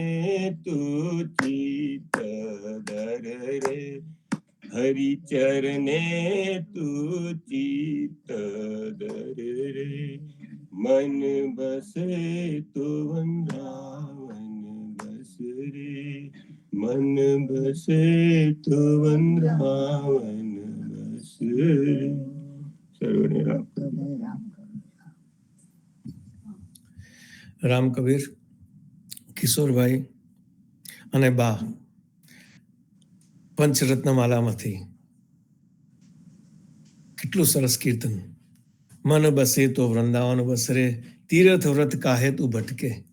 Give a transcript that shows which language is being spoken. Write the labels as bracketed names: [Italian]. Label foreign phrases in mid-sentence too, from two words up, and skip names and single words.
[Hindi] तू चित धर रे, हरि चरणे तू चित धर रे, मन बसे तो वृंदावन बस रे, मन बसे तो वृंदावन बस रे। [Gujarati] सर्वने રામ કબીર, કિશોરભાઈ અને બા પંચરત્નમાલામાંથી કેટલું સરસ કીર્તન. [Hindi] मन बसे तो वृंदावन बसरे, तीर्थ व्रत काहे तू भटके.